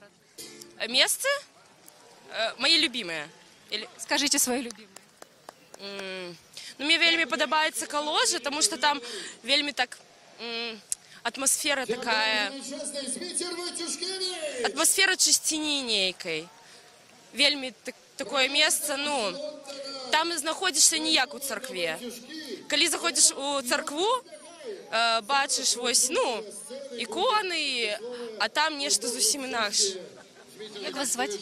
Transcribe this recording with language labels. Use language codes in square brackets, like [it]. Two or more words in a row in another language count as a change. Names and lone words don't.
[ru] Место? Мои любимые. Или... Скажите свои любимые. [be] Ну, мне вельми подобаецца Каложа, [ru] потому что [be] там вельми так атмосфера такая, атмосфера чысціні нейкай. [ru] Вельми такое место, ну, там знаходишься не як у царкве. [be] Калі заходишь у царкву, бачиш вось, ну, иконы, а там нешта зусім інакш. [ru] Як вас звать?